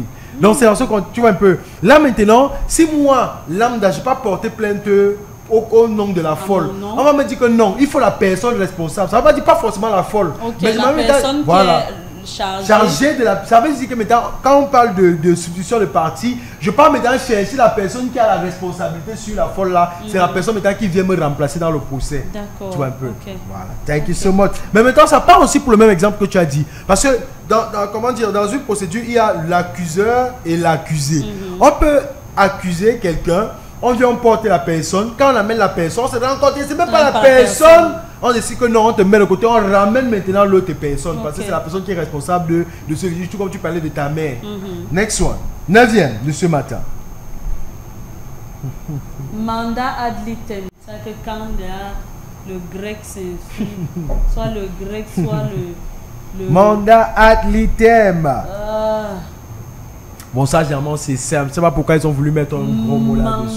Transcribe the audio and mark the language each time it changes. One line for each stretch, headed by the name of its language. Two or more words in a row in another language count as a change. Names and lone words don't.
French: Donc c'est dans ce qu'on, tu vois un peu. Là maintenant, si moi, lambda, je n'ai pas porté plainte au nom de la folle, on va me dire que non, il faut la personne responsable. Ça ne veut pas dire pas forcément la folle. Mais la personne voilà. qui est chargée de la... Ça veut dire que maintenant, quand on parle de substitution de parti, je parle maintenant chercher la personne qui a la responsabilité sur la folle là. C'est la personne maintenant qui vient me remplacer dans le procès. D'accord. Tu vois un peu. Voilà.
English: Thank you so much.
French: Mais maintenant, ça part aussi pour le même exemple que tu as dit. Parce que comment dire, dans une procédure, il y a l'accuseur et l'accusé. On peut accuser quelqu'un, on vient porter la personne. Quand on amène la personne, c'est même pas la personne. On décide que non, on te met de côté, on ramène maintenant l'autre personne. Parce que c'est la personne qui est responsable de ce juge, tout comme tu parlais de ta mère.
English: Next one.
French: 9e de ce matin. Mandat
Latin: ad litem.
French: C'est que quand le grec s'infile, soit le grec, soit le... Mandat
Latin: ad litem.
French: Bon, ça, généralement, c'est simple. Je sais pas pourquoi ils ont voulu mettre un gros mot là-dessus.